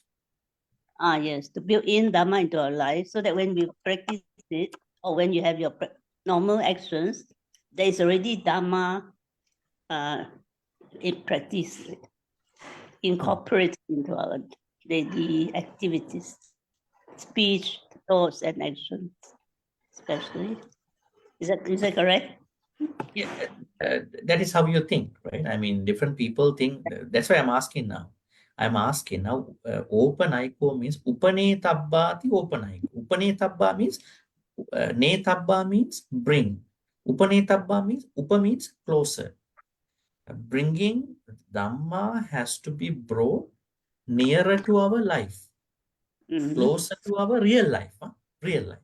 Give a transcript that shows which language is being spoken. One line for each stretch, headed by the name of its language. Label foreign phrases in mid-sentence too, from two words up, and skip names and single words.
English: Yes, to build in Dhamma into our life so that when we practice it, or when you have your normal actions, there is already Dhamma in practice, incorporated into our daily activities, speech, thoughts, and actions, especially. Is that correct? Yeah, that is how you think, right? I mean, different people think. That's why I'm asking now. I'm asking now. Opanayiko means
Pali: upanetabhati opanayiko.
English: Upanetabha means netabha means bring. Upanetabha means upa means closer. Bringing Dhamma has to be brought nearer to our life, closer to our real life. Huh? Real life.